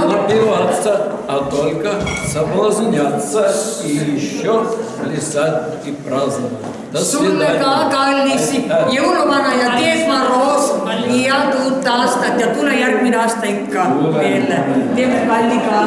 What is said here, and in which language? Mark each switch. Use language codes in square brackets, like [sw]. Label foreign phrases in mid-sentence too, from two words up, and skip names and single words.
[ru] напиваться, а только соблазняться и еще плясать и праздновать. До [et] Sulle [ru] свидания. [et] ka kallis jõuluvana ja Teet Maroos head uut aastat ja tule järgmine aasta ikka veel. Teeme kalliga.